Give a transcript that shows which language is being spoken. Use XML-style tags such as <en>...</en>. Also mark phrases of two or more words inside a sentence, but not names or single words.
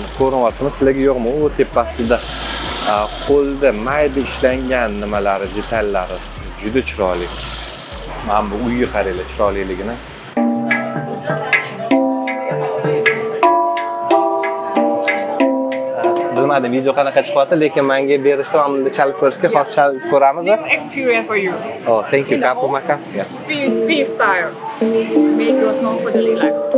<uz>Ko'ryapsizmi, sizlarga yo'qmi? U tepasida qo'lda mayda ishlangan nimalari, detallari juda chiroyli. Mana bu uyga qaranglar, chiroyliligini. Bilmadim video qanaqa chiqyapti, lekin menga berishdi, men bunda chalib ko'rishga, hozir chalib ko'ramiz.</uz> <en>Experience for you. Oh, thank you. Kapu maka. Yeah. Free style. Make your song for the relax.</en>